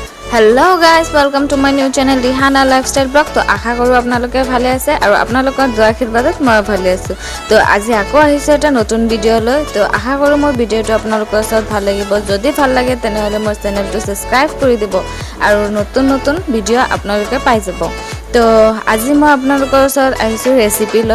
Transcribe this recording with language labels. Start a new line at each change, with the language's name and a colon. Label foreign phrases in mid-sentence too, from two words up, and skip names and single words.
English: Hello guys, welcome to my new channel Rihana Lifestyle Blog.
Hindi: तो आशा करूँ
Assamese: আপোনালোকে ভালে আছে আৰু আপোনালোকৰ দোৱা আশীৰ্বাদত মই ভালে আছোঁ। তো আজি আকৌ আহিছোঁ এটা নতুন ভিডিঅ' লৈ। তো আশা কৰোঁ মোৰ ভিডিঅ'টো আপোনালোকৰ ওচৰত ভাল লাগিব। যদি ভাল লাগে তেনেহ'লে মোৰ চেনেলটো ছাবস্ক্ৰাইব কৰি দিব আৰু নতুন নতুন ভিডিঅ' আপোনালোকে পাই যাব। তো আজি মই আপোনালোকৰ ওচৰত আহিছোঁ ৰেচিপি লৈ।